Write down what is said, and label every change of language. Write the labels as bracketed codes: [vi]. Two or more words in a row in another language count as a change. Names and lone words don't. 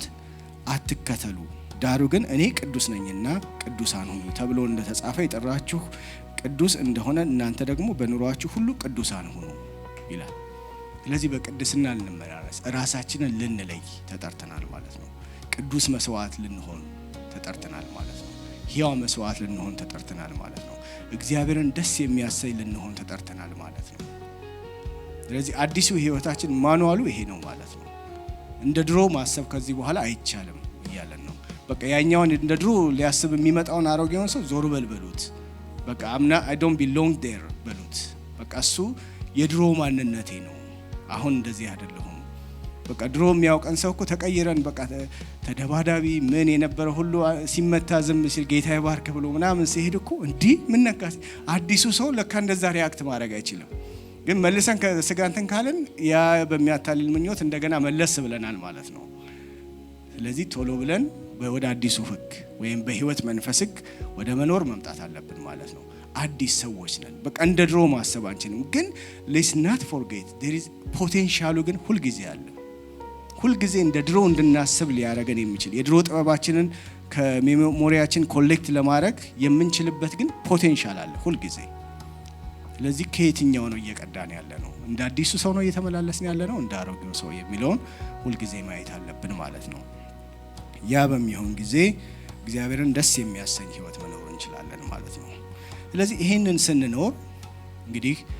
[am] አትከተሉ፣ ዳሩ ግን እኔ ቅዱስ ነኝና ቅዱሳን ሁኑ ተብሎ እንደተጻፈ የጠራችሁ ቅዱስ እንደሆነ እናንተ ደግሞ በኑሯችሁ ሁሉ ቅዱሳን ሁኑ ይላል። ስለዚህ በቅድስና ልንመላለስ፣ ራሳችንን ልንለይ ተጠርተናል ማለት ነው። ቅዱስ መስዋዕት ልንሆን ተጠርተናል ማለት ነው። ሕያው መስዋዕት ልንሆን ተጠርተናል ማለት ነው። እግዚአብሔርን ደስ የሚያሰኝ ልንሆን ተጠርተናል ማለት ነው። ስለዚህ አዲሱ ህይወታችን ማኑዋሉ ይሄ ነው ማለት ነው። እንደ ድሮ ማሰብ ከዚህ በኋላ አይቻልም እያለን ነው። በቃ ያኛውን እንደ ድሮ ሊያስብ የሚመጣውን አሮጌውን ሰው ዞር በሉት። በቃ [en] I don't belong there [am] በሉት። በቃ እሱ የድሮ ማንነቴ ነው፣ አሁን እንደዚህ አይደለሁም። በቃ ድሮ የሚያውቀን ሰው እኮ ተቀይረን በቃ ተደባዳቢ ምን የነበረ ሁሉ ሲመታ ዝም ሲል ጌታ ይባርክ ብሎ ምናምን ሲሄድ እኮ እንዲህ ምን ነካስ። አዲሱ ሰው ለካ እንደዛ ሪያክት ማድረግ አይችልም። ግን መልሰን ከስጋንተን ካለን ያ በሚያታልል ምኞት እንደገና መለስ ብለናል ማለት ነው። ስለዚህ ቶሎ ብለን ወደ አዲሱ ህግ ወይም በህይወት መንፈስ ህግ ወደ መኖር መምጣት አለብን ማለት ነው። አዲስ ሰዎች ነን። በቃ እንደ ድሮ ማሰብ አንችልም። ግን [en] let's not forget there is potential [am] ግን ሁልጊዜ አለ። ሁልጊዜ እንደ ድሮ እንድናስብ ሊያረገን የሚችል የድሮ ጥበባችንን ከሜሞሪያችን ኮሌክት ለማድረግ የምንችልበት ግን ፖቴንሻል አለ ሁልጊዜ። ስለዚህ ከየትኛው ነው እየቀዳን ያለ ነው? እንደ አዲሱ ሰው ነው እየተመላለስን ያለ ነው? እንደ አሮጌው ሰው የሚለውን ሁልጊዜ ማየት አለብን ማለት ነው። ያ በሚሆን ጊዜ እግዚአብሔርን ደስ የሚያሰኝ ህይወት መኖር እንችላለን ማለት ነው። ስለዚህ ይሄንን ስንኖር እንግዲህ